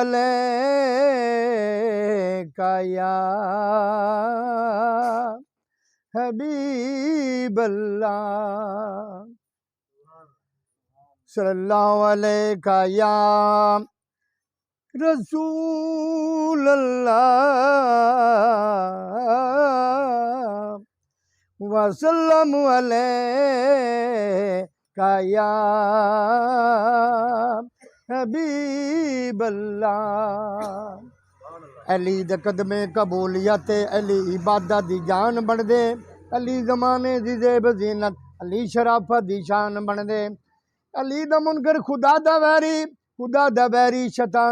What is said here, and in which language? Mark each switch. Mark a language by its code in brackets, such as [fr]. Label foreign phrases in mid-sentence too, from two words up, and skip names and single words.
[ar] عليك يا حبيب الله صلى الله عليك يا رسول الله وسلم عليك يا حبيب الله علي دے [pa] قدمے قبولیت علی عبادت دی جان بن دے علی زمانے دی زیب زینت علی شرافت دی شان بن دے علی دا منکر خدا دا ویری خدا دا بیری شیطان